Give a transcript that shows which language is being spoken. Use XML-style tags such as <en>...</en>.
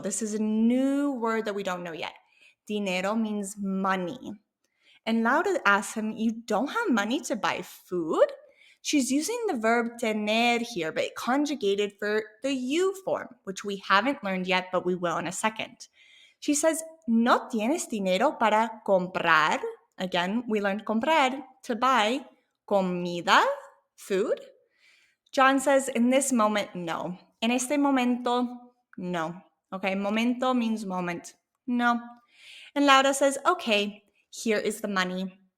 <en>This is a new word that we don't know yet. Dinero means money. And Laura asks him, you don't have money to buy food? She's using the verb tener here, but conjugated for the you form, which we haven't learned yet, but we will in a second.</en> <es>She says, ¿no tienes dinero para comprar?</es> <en>Again, we learned comprar, to buy, comida, food. John says, in this moment, no. En este momento, no. Okay, momento means moment. No. And Laura says, okay, here is the money.</en>